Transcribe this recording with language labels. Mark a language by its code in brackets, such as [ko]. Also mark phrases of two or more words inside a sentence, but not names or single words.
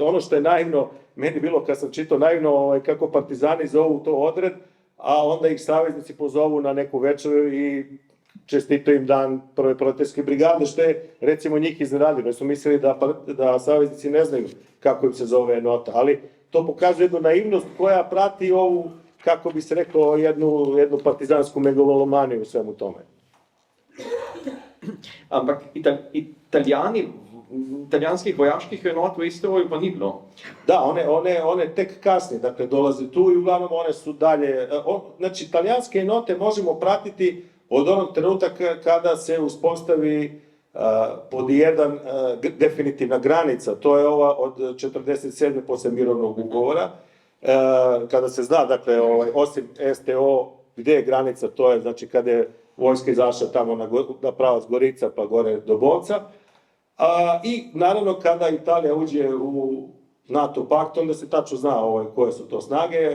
[sr] Ono što je naivno, meni bilo kad sam čitao naivno kako partizani zovu to odred, a onda ih saveznici pozovu na neku večeru i čestito im dan prve proletarske brigade, što je recimo njih iznenadilo. Oni su mislili da saveznici ne znaju kako im se zove nota, ali to pokazuje jednu naivnost koja prati ovu, kako bi se reklo, jednu partizansku megalomaniju u svemu tome. [sl] Ampak italijanskih vojaških enot v STO-ju pa ni bilo. [sr] Da, one tek kasnije, dakle, dolaze tu i uglavnom one su dalje. Znači, italijanske enote možemo pratiti od onog trenutka kada se uspostavi pod jedan definitivna granica, to je ova od 47. posle mirovnog ugovora, kada se zna, dakle, osim STO, gde je granica, to je, znači, kada je vojska izašla tamo na pravac Gorica pa gore do Bovca, i naravno kada Italija uđe u NATO pakt, onda se tačno zna koje su to snage.